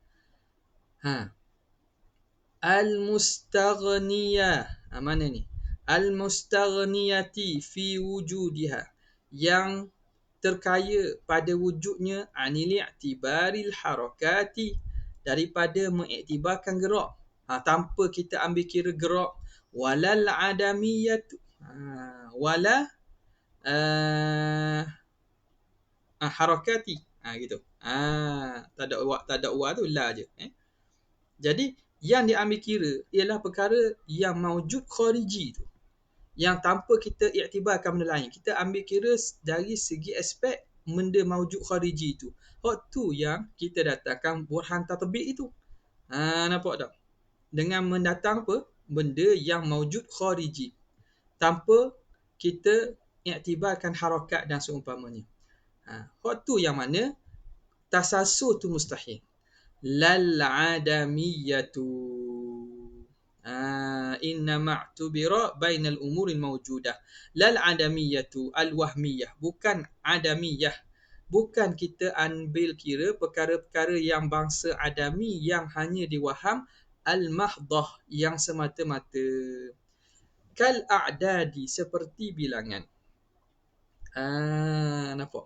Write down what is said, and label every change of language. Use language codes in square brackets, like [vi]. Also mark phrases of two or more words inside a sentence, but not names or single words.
[ms] Al-mustaghniyah, mana ni? [ar] المستغنية في وجودها, [ms] yang terkaya pada wujudnya, [ar] عن اعتبار الحركة, [ms] daripada mengiktibarkan gerak, tanpa kita ambil kira gerak, [ar] ولا العدمية ولا الحركة, [ms] gitu. Tak ada wa tu la je. Jadi Yang diambil kira ialah perkara yang maujud khariji tu, yang tanpa kita iktibarkan benda lain. Kita ambil kira dari segi aspek benda maujud khariji tu. Hak tu yang kita datangkan burhan tatbiq itu. Nampak tak? Dengan mendatang apa? Benda yang maujud khariji, tanpa kita iktibarkan harakat dan seumpamanya. Hak tu yang mana tasasul tu mustahil. [ar] لا العدمية إن ما اعتبر بين الأمور الموجودة. لا العدمية الوهمية, [ms] bukan adamiyah. Bukan kita ambil kira perkara-perkara yang bangsa adami, yang hanya diwaham, al-mahdah, yang semata-mata. [ar] كالأعداد, [ms] seperti bilangan. Nampak?